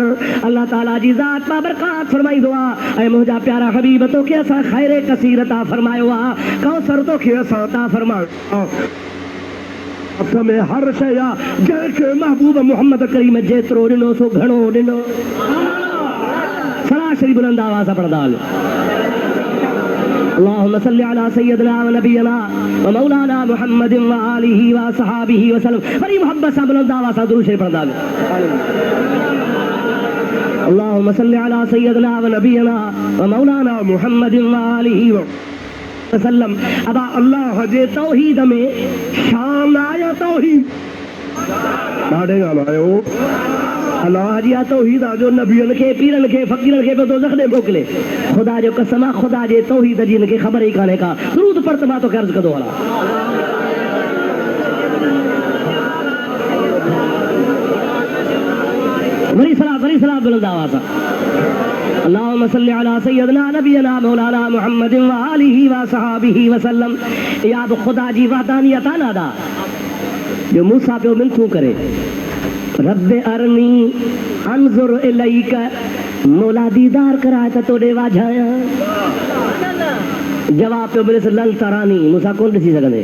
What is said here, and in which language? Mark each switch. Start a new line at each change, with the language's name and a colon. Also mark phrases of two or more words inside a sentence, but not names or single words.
Sindhi: अल्लाह ताला जी ज़ात बाबरकात फरमाईंदो आहे, ऐं मुंहिंजा प्यारा हबीब तोखे असां ख़ैर कसीर अता फरमायो आहे, कौसर तोखे असां अता फरमायो। हथ में हर शइ आहे, जंहिंखे महबूब मोहम्मद करीम जेतिरो ॾिनो सो घणो ॾिनो। सला शरीफ़ बुलंद आवाज़ सां पढ़ंदा हलो।
Arabic: اللهم صل على سيدنا ونبينا ومولانا محمد وآله وصحبه وسلم.
Sindhi: बड़ी मोहब्बत सां बुलंद आवाज़ सां दुरूद शरीफ़ पढ़ंदा हलो।
Arabic: اللهم صل على سيدنا ونبينا ومولانا محمد وآله وسلم.
Sindhi: अब अल्लाह जे तौहीद में शान आया तौहीद ॾाढे ॻाल्हायो। अल्लाह जी तौहीद आहे जो नबियनि खे, पीरनि खे, फ़कीरनि खे दोज़ख ॾे मोकिले। ख़ुदा जो कसम आहे ख़ुदा जे तौहीद जी हिनखे ख़बर ई कान्हे का। दुरूद पढ़ त मां तोखे अर्ज़ु कंदो हलां। वरी सलाम बुलंद आवाज़ सां।
Arabic: اللهم صل على سيدنا نبينا مولانا محمد وآله وصحبه وسلم.
Sindhi: या बि ख़ुदा जी वहदानियत आहे न अदा, जो मूंसां पियो मिनथूं करे,
Arabic: رب أرني أنظر إليك,
Sindhi: मौला दीदार कराए त तोॾे वाझायां। जवाब पियो मिले
Arabic: لن تراني,
Sindhi: मूंसां कोन ॾिसी सघंदे।